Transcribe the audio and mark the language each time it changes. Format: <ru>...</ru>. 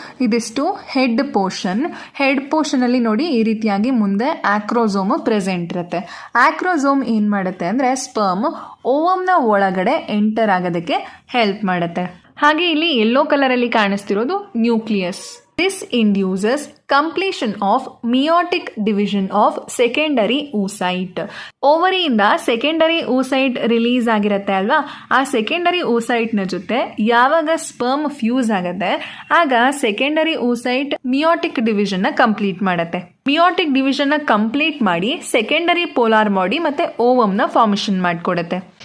<kn>ಇದಿಷ್ಟು head portion ಅಲ್ಲಿ ನೋಡಿ ಈ ರೀತಿಯಾಗಿ ಮುಂದೆ ಆಕ್ರೋಸೋಮ್ ಪ್ರೆಸೆಂಟ್ ಇರುತ್ತೆ. ಆಕ್ರೋಸೋಮ್ ಏನು ಮಾಡುತ್ತೆ ಅಂದರೆ ಸ್ಪರ್ಮ್ ಓವಮ್ನ ಒಳಗಡೆ ಎಂಟರ್ ಆಗೋದಕ್ಕೆ ಹೆಲ್ಪ್ ಮಾಡುತ್ತೆ. ಹಾಗೆ ಇಲ್ಲಿ ಯೆಲ್ಲೋ ಕಲರಲ್ಲಿ ಕಾಣಿಸ್ತಿರೋದು nucleus.</kn> <en>This induces completion of meiotic division of secondary oocyte.</en> <kn>ಓವರಿಯಿಂದ secondary oocyte release ಆಗಿರುತ್ತೆ ಅಲ್ವಾ, ಆ ಸೆಕೆಂಡರಿ oocyteನ ಜೊತೆ ಯಾವಾಗ ಸ್ಪರ್ಮ್ ಫ್ಯೂಸ್ ಆಗುತ್ತೆ ಆಗ ಸೆಕೆಂಡರಿ oocyte ಮಿಯೋಟಿಕ್ ಡಿವಿಷನ್ನ ಕಂಪ್ಲೀಟ್ ಮಾಡುತ್ತೆ. ಮಿಯೋಟಿಕ್ ಡಿವಿಷನ್ನ ಕಂಪ್ಲೀಟ್ ಮಾಡಿ ಸೆಕೆಂಡರಿ ಪೋಲಾರ್ ಬಾಡಿ ಮತ್ತೆ ಓವಮ್ನ ಫಾರ್ಮೇಷನ್ ಮಾಡಿಕೊಡುತ್ತೆ.</kn>